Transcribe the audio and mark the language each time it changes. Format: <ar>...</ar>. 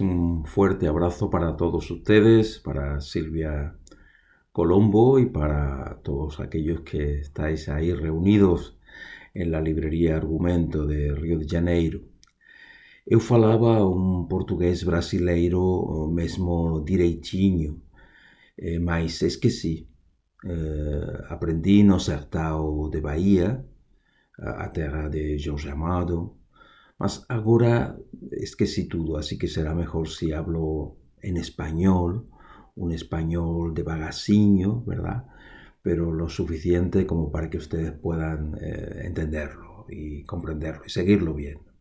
<es>Un fuerte abrazo para todos ustedes, para Silvia Colombo y para todos aquellos que estáis ahí reunidos en la librería Argumento de Río de Janeiro.</es> <pt>Eu falaba un portugués brasileiro mesmo direitinho, mas esqueci. Aprendi no sertão de Bahia, a terra de Jorge Amado, mas agora esqueci tudo,</pt> <es>así que será mejor si hablo en español, un español de bagaciño, ¿verdad? Pero lo suficiente como para que ustedes puedan entenderlo y comprenderlo y seguirlo bien.</es>